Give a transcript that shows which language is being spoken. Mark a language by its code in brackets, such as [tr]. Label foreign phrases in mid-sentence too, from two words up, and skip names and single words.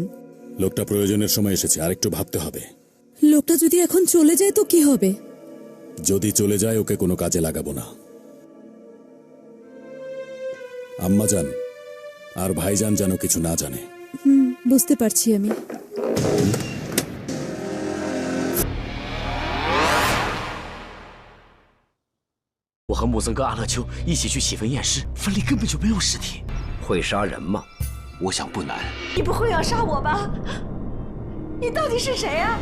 [bn] লোকটা প্রয়োজনের সময় এসেছে, আরেকটু ভাবতে হবে। লোকটা যদি এখন চলে যায় তো কি হবে? যদি চলে যায় ওকে কোনো কাজে লাগাবো না। আম্মাজান আর ভাইজান যেন কিছু না জানে। বুঝতে পারছি আমি। [zh] 我和穆森跟阿勒丘一起去洗坟验尸，坟里根本就没有尸体。会杀人吗？我想不难。你不会要杀我吧？你到底是谁啊？